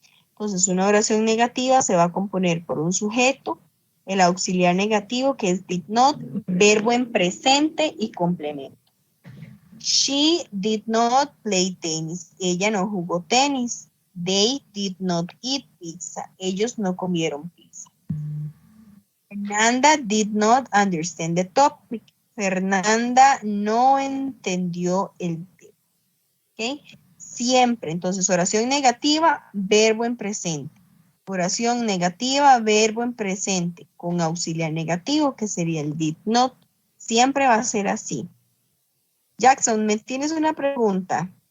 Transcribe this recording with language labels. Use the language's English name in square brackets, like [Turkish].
[Spanish] Entonces, una oración negativa se va a componer por un sujeto, el auxiliar negativo, que es did not, verbo en presente y complemento. [English] She did not play tennis. [Spanish] Ella no jugó tenis. [English] They did not eat pizza. [Spanish] Ellos no comieron pizza. [English] Fernanda did not understand the topic. [Spanish] Fernanda no entendió el tema. ¿Okay? Siempre, entonces, oración negativa, verbo en presente. Oración negativa, verbo en presente, con auxiliar negativo, que sería el did not. Siempre va a ser así. Jackson, ¿me tienes una pregunta?